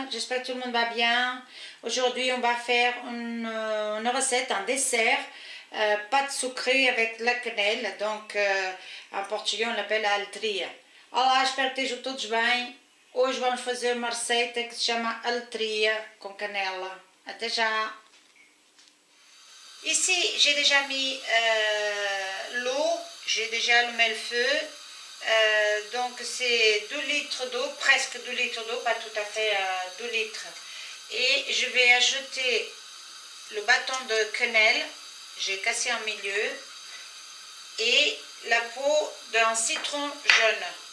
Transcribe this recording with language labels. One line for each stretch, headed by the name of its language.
French: J'espère que tout le monde va bien. Aujourd'hui, on va faire une recette, un dessert, pâte sucrée avec la cannelle. Donc, en português, on l'appelle a aletria.
Portuguese: Olá, espero que estejam todos bem. Hoje vamos fazer uma receita que se chama aletria com canela. Até já!
French: Ici, j'ai déjà mis l'eau, j'ai déjà allumé le feu. Donc c'est 2 litres d'eau, presque 2 litres d'eau, pas tout à fait 2 litres. Et je vais ajouter le bâton de cannelle, j'ai cassé en milieu, et la peau d'un citron jaune.